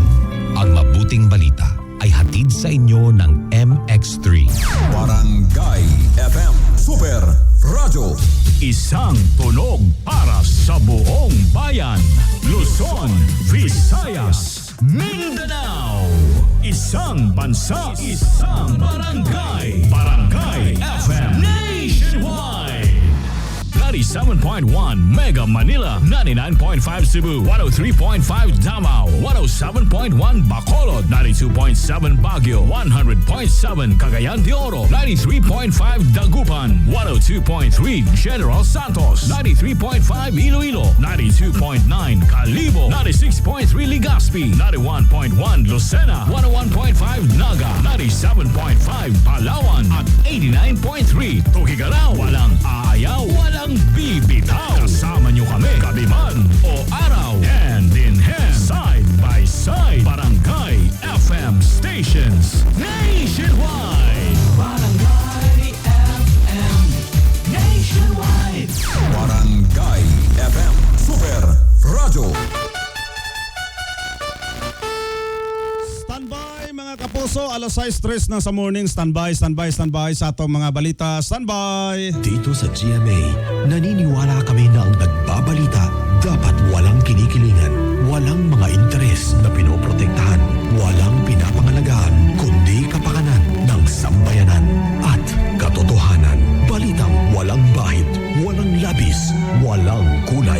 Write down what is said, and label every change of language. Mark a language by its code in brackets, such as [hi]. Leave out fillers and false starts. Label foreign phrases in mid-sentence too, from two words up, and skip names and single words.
[tl] Ang mabuting balita ay hatid sa inyo ng MX3. Barangay FM Super Radio. Isang tunog para sa buong bayan. Luzon, Visayas, Mindanao. Isang bansa, isang barangay. Barangay FM Nationwide. 97.1 Mega Manila, 99.5 Cebu, 103.5 Davao, 107.1 Bacolod, 92.7 Baguio, 100.7 Cagayan de Oro, 93.5 Dagupan, 102.3 General Santos, 93.5 Iloilo, 92.9 Calibo, 96.3 Legazpi, 91.1 Lucena, 101.5 Naga, 97.5 Palawan at 89.3 Tugigarao. Walang aayaw, walang bibitaw. Kasama nyo kami, gabiman o araw. [en] Hand in hand, side by side. [tl] Barangay FM [en] stations nationwide. [tl] Barangay FM nationwide. Barangay FM Super Radio. Standby mga kapuso, alas 6:03 na sa morning. [ceb] Standby sa atong mga balita. Standby! [tl] Dito sa GMA, naniniwala kami na ang nagbabalita dapat walang kinikilingan, walang mga interes na pinoprotektahan, walang pinapangalagaan, kundi kapakanan ng sambayanan at katotohanan. Balitang walang bahid, walang labis, walang kulay.